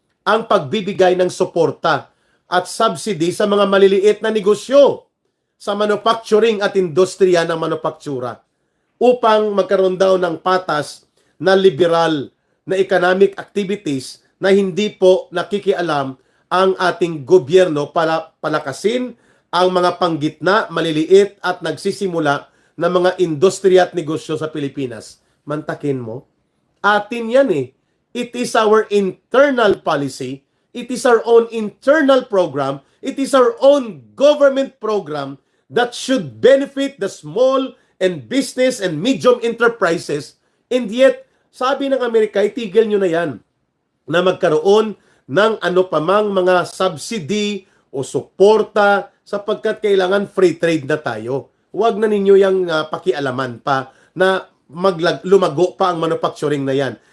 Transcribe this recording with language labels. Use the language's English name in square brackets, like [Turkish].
[Filipino] ang pagbibigay ng suporta at subsidy sa mga maliliit na negosyo sa manufacturing at industriya ng manufaktura upang magkaroon daw ng patas na liberal na economic activities na hindi po nakikialam ang ating gobyerno para palakasin ang mga panggitna, maliliit at nagsisimula na mga industriya at negosyo sa Pilipinas. Mantakin mo, atin yan eh. [English] It is our internal policy. It is our own internal program. It is our own government program that should benefit the small and business and medium enterprises. And yet, [Filipino] sabi ng Amerika, itigil nyo na yan na magkaroon ng ano pamang mga subsidy o suporta sapagkat kailangan free trade na tayo. Huwag na ninyo yung pakialaman pa na lumago pa ang manufacturing na yan.